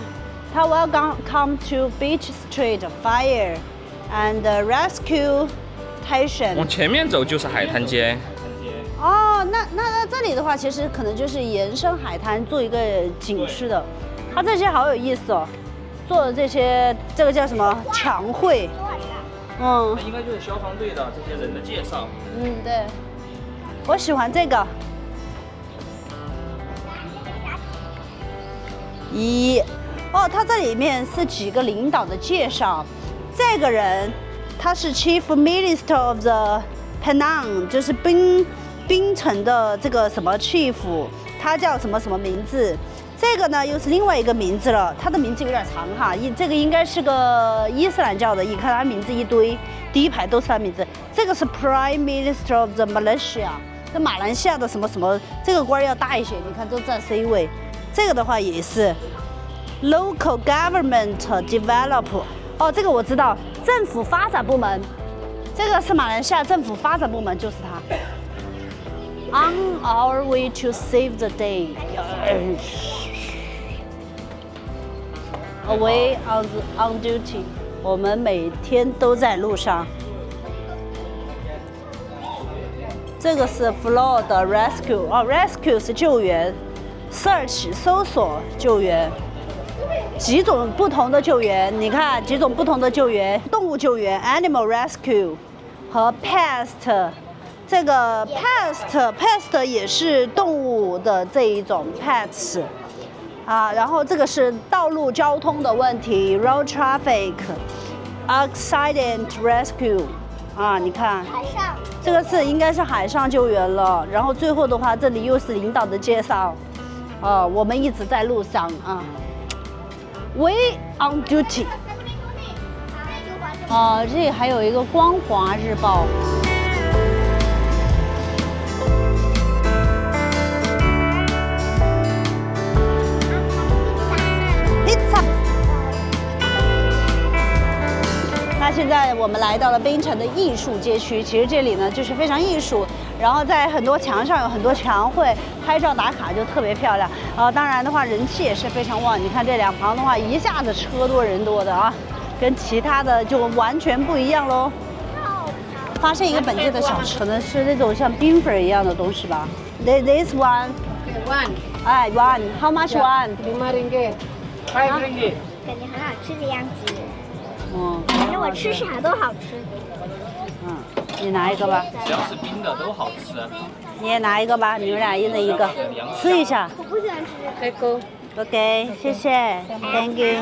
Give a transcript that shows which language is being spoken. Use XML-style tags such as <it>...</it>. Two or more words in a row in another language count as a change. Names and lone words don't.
<en>它 Welcome to Beach Street Fire and Rescue Station。</en> <zh>往前面走就是海滩街。哦，那这里的话，其實可能就是延伸海灘做一個景區的。它這些好有意思哦，做的這些，這個叫什麼牆繪？嗯，應該就是消防隊的這些人的介紹。嗯，對，我喜歡這個。哦，它這裡面是幾個領導的介紹。這個人他是</zh> <en>Chief Minister of the Penang，</en> <zh>就是檳城的這個什麼 chief， 他叫什麼什麼名字？這個呢又是另外一個名字了，他的名字有點長哈。這個應該是個伊斯蘭教的，你看他名字一堆，第一排都是他名字。這個是</zh> <en>Prime Minister of the Malaysia，</en> <zh>這馬來西亞的什麼什麼，這個官要大一些，你看都占 C 位。這個的話也是</zh> <en>Local Government Develop，</en> <zh>哦，這個我知道，政府發展部門，這個是馬來西亞政府發展部門，就是它。</zh> <en>On our way to save the day. Away on duty.</en> <zh>我們每天都在路上。這個是</zh> <en>Flood Rescue，</en> <zh>哦 ，Rescue 是救援 ，Search 搜索救援，幾種不同的救援。你看幾種不同的救援：動物救援</zh> <en>（Animal Rescue）</en> <zh>和 Pest。這個 pest 也是動物的這一種 pets， 啊，然後這個是道路交通的問題 ，</zh> <en>road traffic accident rescue，</en> <zh>啊，你看，海上，這個是應該是海上救援了。然後最後的話，這裡又是領導的介紹，我們一直在路上啊 ，</zh> <en>we on duty，</en> <zh>這裡還有一個光華日報。那現在我們來到了檳城的藝術街區，其實這裡呢就是非常藝術，然後在很多牆上有很多牆繪，拍照打卡就特別漂亮。當然的話人氣也是非常旺，你看這兩旁的話一下子車多人多的啊，跟其他的就完全不一樣嘍。發現一個本地的小吃，可能是那種像冰粉一樣的東西吧。</zh> <en>This one, one，哎 one, how much one? 5 ringgit, 5 ringgit。</en> <zh>感覺很好吃的樣子。反正我吃啥都好吃。你拿一個吧。只要是冰的都好吃。你也拿一個吧，你們倆一人一個，吃一下。我不喜歡吃。開溝。</zh> <en>OK， 謝謝 ，Thank you。</en>